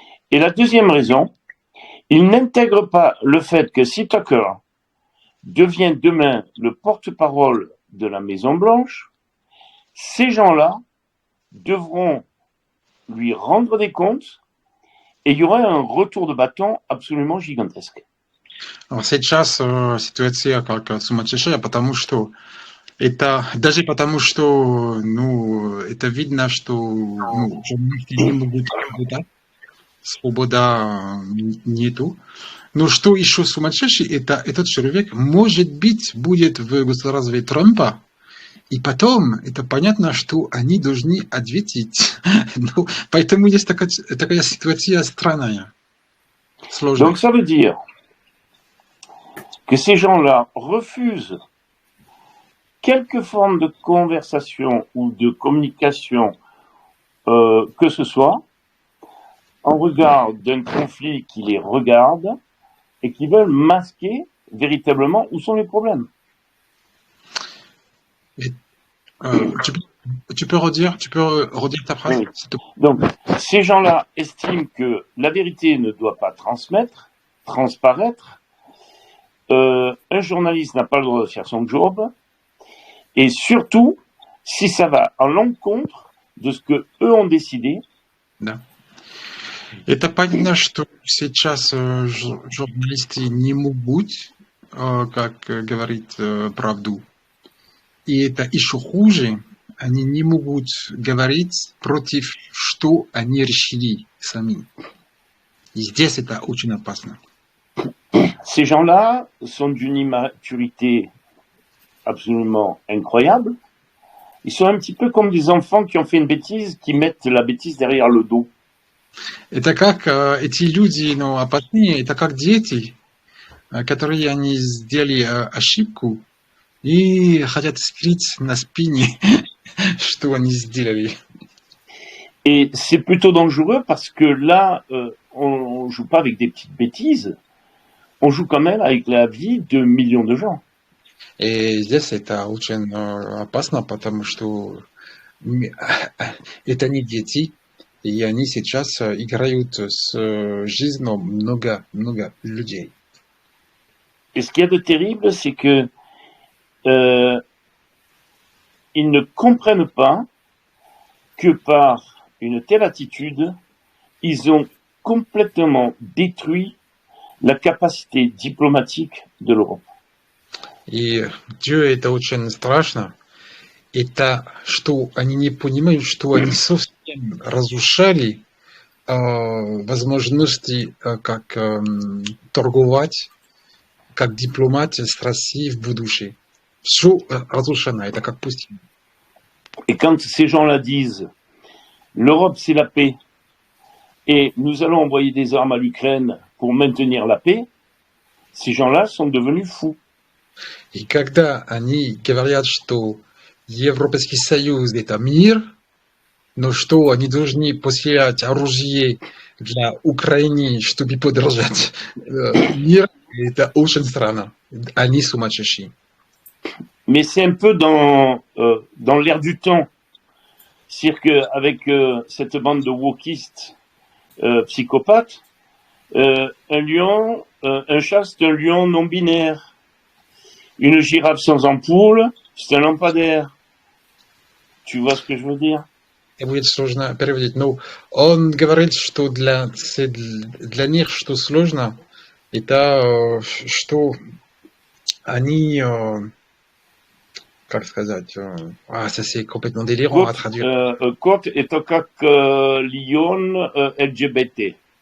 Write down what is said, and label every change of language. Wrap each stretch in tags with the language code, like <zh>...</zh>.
<fr>Et la deuxième raison, ils n'intègrent pas le fait que si Tucker devient demain le porte-parole de la Maison-Blanche, ces gens-là devront lui rendre des comptes et il y aura un retour de bâton absolument gigantesque.</fr> <ru>Сейчас ситуация как сумасшедшая, потому что это даже потому, что это видно, что журналисты не могут работать, свобода нету. Но что еще сумасшедший, это этот человек, может быть, будет в государстве Трампа, и потом это понятно, что они должны ответить. Поэтому есть такая ситуация странная, сложная.</ru> <fr>Donc ça veut dire que ces gens-là refusent quelque forme de conversation ou de communication que ce soit, en regard d'un conflit qui les regarde et qui veulent masquer véritablement où sont les problèmes. Tu peux redire ta phrase, Oui. s'il te plaît? Donc, ces gens-là estiment que la vérité ne doit pas transparaître. Un journaliste n'a pas le droit de faire son job. Et surtout, si ça va à l'encontre de ce que eux ont décidé.</fr> <ru>Да. Это понятно, что сейчас журналисты не могут, как говорить правду. И это еще хуже, они не могут говорить против, что они решили сами. И здесь это очень опасно.</ru> <fr>Ces gens-là sont d'une immaturité absolument incroyable. Ils sont un petit peu comme des enfants qui ont fait une bêtise, qui mettent la bêtise derrière le dos.</fr> <ru>Это как эти люди, опасные, это как дети, которые они сделали ошибку и хотят скрыть на спине, что они сделали.</ru> <fr>Et c'est plutôt dangereux parce que là, on joue pas avec des petites bêtises, on joue quand même avec la vie de millions de gens.</fr> <ru>И здесь это очень опасно, потому что это не дети, и они сейчас играют с жизнью много людей.</ru> <fr>Et ce qu'il y a de terrible, c'est que ils ne comprennent pas que par une telle attitude, ils ont complètement détruit la capacité diplomatique de l'Europe.</fr> <ru>И это очень страшно. Это что они не понимают, что они совсем разрушали возможности как торговать, как дипломат с Россией в будущем. Все разрушено, это как пустыня.</ru> <fr>Et quand ces gens-là disent l'Europe c'est la paix et nous allons envoyer des armes à l'Ukraine pour maintenir la paix, ces gens-là sont devenus fous.</fr> <ru>И когда они говорят, что Европейский Союз это мир, но что они должны посылать оружие для Украины, чтобы поддержать мир, это очень странно. Они сумасшедшие.</ru> <fr>Mais c'est un peu dans l'air du temps. C'est-à-dire qu'avec cette bande de wokistes psychopathes, un chat c'est un lion non binaire. Une girafe sans ampoule, c'est un lampadaire. Tu vois ce que je veux dire?</fr> <ru>Это будет сложно переводить. Но он говорит, что для них что сложно, это что они, как сказать,</ru> <fr>ça c'est complètement délirant à traduire.</fr> <ru>Кот это как lion LGBT.</ru>